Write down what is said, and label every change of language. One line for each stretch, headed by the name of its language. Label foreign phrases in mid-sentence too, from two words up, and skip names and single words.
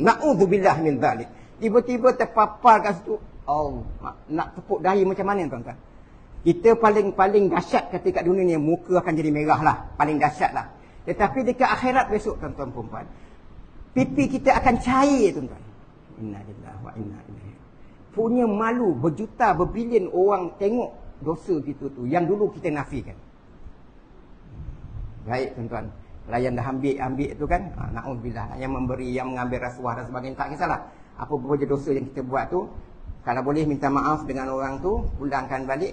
Arabic: نعوذ بالله من ذلك.
Malay: Tiba-tiba terpapar kat situ. Nak tepuk dahi macam mana, tuan-tuan? Kita paling dahsyat ketika dunia ni, muka akan jadi merah lah. Paling dahsyat lah. Tetapi dekat akhirat besok, tuan-tuan perempuan, pipi kita akan cair, tuan-tuan.
Arabic: إنا لله وإنا إليه.
Malay: Punya malu, berjuta, berbilion orang tengok dosa kita tu, yang dulu kita nafikan. Baik, tuan-tuan. Layan dah ambil tu kan. Na'udzubillah. Yang memberi, yang mengambil rasuah dan sebagainya. Tak kisahlah. Apa-apa je dosa yang kita buat tu, kalau boleh minta maaf dengan orang tu, pulangkan balik.